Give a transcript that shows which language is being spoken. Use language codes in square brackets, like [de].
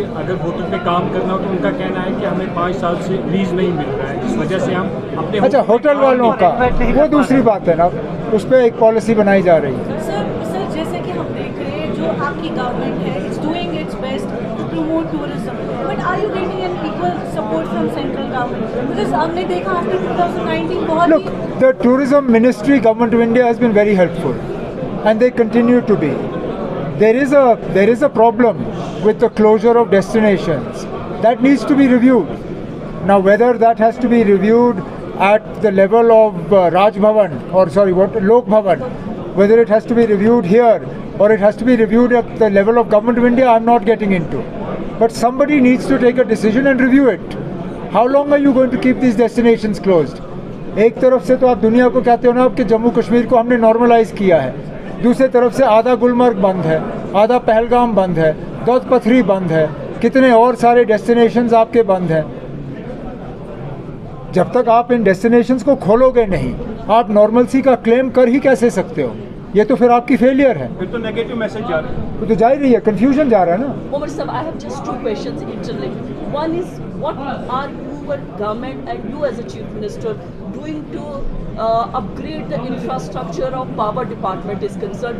[hi] अगर होटल पे काम करना हो तो उनका कहना है कि हमें 5 साल से लीज नहीं मिल रहा है, इस वजह से हम अपने अच्छा, होटल वालों का वो दूसरी बात है ना, उस पर एक पॉलिसी बनाई जा रही है। सर जैसे कि हम देख रहे हैं जो आपकी गवर्नमेंट है [en] It's doing its best to promote tourism, but are you getting an equal support from central government? [hi] Because हमने देखा आफ्टर 2019 बहुत [en] Look, the tourism ministry, government of India has been very helpful and they continue to be. There is a problem with the closure of destinations that needs to be reviewed. Now whether that has to be reviewed at the level of Raj Bhavan or Lok Bhavan, whether it has to be reviewed here or it has to be reviewed at the level of Government of India, I'm not getting into. But somebody needs to take a decision and review it. How long are you going to keep these destinations closed? [hi] एक तरफ से तो आप दुनिया को कहते हो ना कि जम्मू कश्मीर को हमने नॉर्मलाइज किया है, दूसरी तरफ से आधा गुलमर्ग बंद है, आधा पहलगाम बंद है, दौद पथरी बंद है, कितने और सारे डेस्टिनेशंस आपके बंद हैं। जब तक आप इन डेस्टिनेशंस को खोलोगे नहीं, आप नॉर्मलसी का क्लेम कर ही कैसे सकते हो? ये तो फिर आपकी फेलियर है। फिर तो नेगेटिव मैसेज जा रहा है। वो तो जा ही रही है, कंफ्यूजन जा रहा है ना। [en] Omar sir, I have just two questions interlinked. One is, what are your government and you as a chief minister doing to upgrade the infrastructure of power department is concerned?